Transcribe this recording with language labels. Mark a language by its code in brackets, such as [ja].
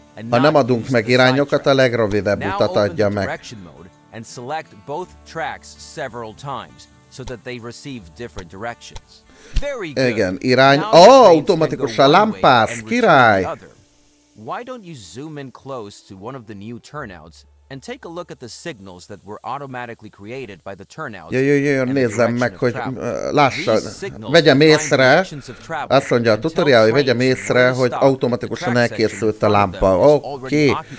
[hu] Ha nem adunk meg irányokat, a legrövidebb utat adja meg. [en] And select both tracks several times so that they receive different directions. Very good. [hu] Igen, irány. Automatikusan lámpáz, király! [en] why don't you zoom in close to one of the new turnouts and take a look at the signals that were automatically created by the turnouts. [hu] Jöjjön, nézzem meg, hogy lássa, vegyem észre, azt mondja a tutorial, hogy vegyem észre, hogy automatikusan elkészült a lámpa. Oké.